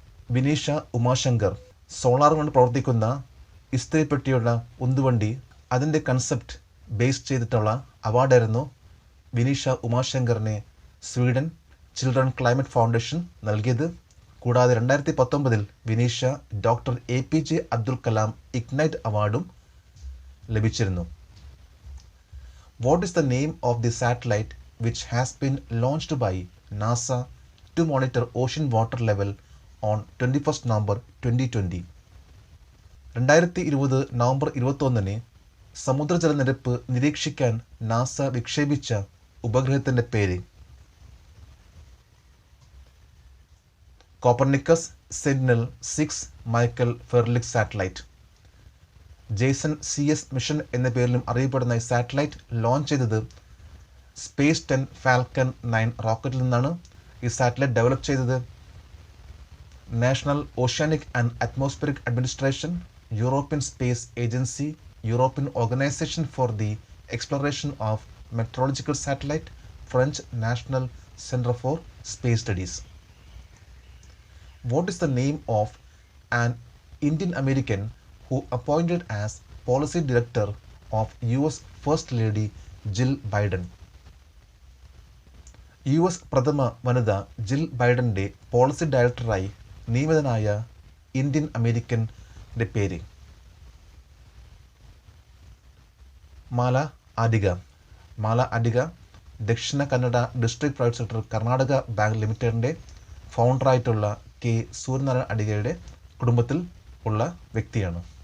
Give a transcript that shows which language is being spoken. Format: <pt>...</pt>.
<ml>Vineesha Umashankar. Solar കൊണ്ട് പ്രവർത്തിക്കുന്ന ഇസ്തിരിപ്പെട്ടിയുള്ള ഉന്തുവണ്ടി, അതിൻ്റെ കൺസെപ്റ്റ് ബേസ് ചെയ്തിട്ടുള്ള അവാർഡായിരുന്നു Vineesha ഉമാശങ്കറിനെ Sweden children climate foundation നൽകിയത്. കൂടാതെ 2019 Vineesha doctor APJ Abdul Kalam ignite അവാർഡും ലഭിച്ചിരുന്നു.</ml> <en>What is the name of the satellite which has been launched by NASA to monitor ocean water level on 21st November 2020?</en> <ml>2020 November 21 സമുദ്രജലനിരപ്പ് നിരീക്ഷിക്കാൻ NASA വിക്ഷേപിച്ച ഉപഗ്രഹത്തിൻ്റെ പേര്? Copernicus sentinel 6 Michael ഫെർലിക്സ് satellite. Jason CS mission എന്ന പേരിലും അറിയപ്പെടുന്ന ഈ satellite launch ചെയ്തത് space 10 falcon 9 റോക്കറ്റിൽ നിന്നാണ്. ഈ satellite develop ചെയ്തത് national oceanic and atmospheric administration, European space agency, European organisation for the exploration of metrological satellite, French national centre for space studies.</ml> <en>What is the name of an Indian American who appointed as policy director of US First Lady Jill Biden?</en> <ml>US പ്രഥമ വനിത ജിൽ ബൈഡന്റെ policy ഡയറക്ടറായി നിയമിതനായ Indian അമേരിക്കൻ്റെ പേര്? മാല അഡിഗ. മാല Adiga Dakshina Kannada district private sector Karnataka bank ലിമിറ്റഡിൻ്റെ ഫൗണ്ടറായിട്ടുള്ള K Suryanarayana അഡിഗയുടെ കുടുംബത്തിൽ ഉള്ള വ്യക്തിയാണ്.</ml>